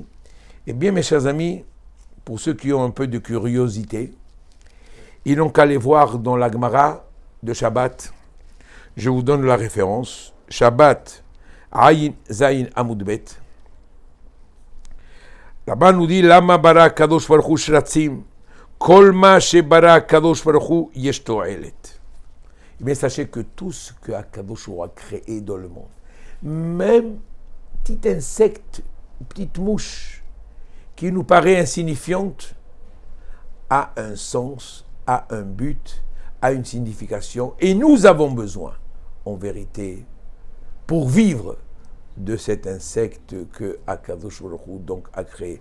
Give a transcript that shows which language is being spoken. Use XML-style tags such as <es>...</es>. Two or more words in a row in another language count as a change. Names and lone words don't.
<fr>Eh bien, mes chers amis, pour ceux qui ont un peu de curiosité, ils n'ont qu'à aller voir dans la Gemara de Shabbat. Je vous donne la référence.</fr> <he>שבת, עין זין עמוד ב.</he> <fr>Là-bas, nous dit</fr> <he>למה ברא הקדוש ברוך הוא שרצים, כל מה שברא הקדוש ברוך הוא יש תועלת.</he> <fr>Mais sachez que tout ce que Akadosh a créé dans le monde, même petit insecte, petite mouche, qui nous paraît insignifiante, a un sens, a un but, a une signification, et nous avons besoin, en vérité, pour vivre, de cet insecte que</fr> <he>הקדוש ברוך הוא</he> <fr>donc a créé.</fr>